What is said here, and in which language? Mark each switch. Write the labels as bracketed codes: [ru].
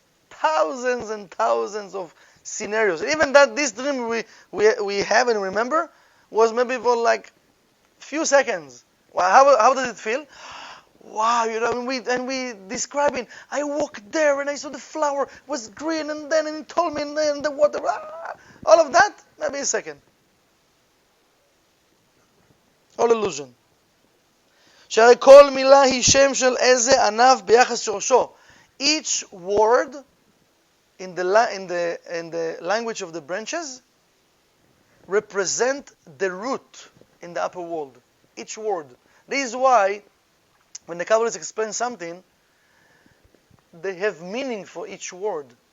[en] Thousands and thousands of scenarios. Even this dream we have and remember was maybe for like few seconds. Well, how does it feel? Wow, and we describing. I walked there and I saw the flower was green, and then it told me, and then the water. All of that, maybe a second. All illusion. [he] שהרי כל מילה היא שם של איזה ענף ביחס שורשו. [en] Each word in the language of the branches represent the root in the upper world. Each word. This is why when the Kabbalists explain something, they have meaning for each word.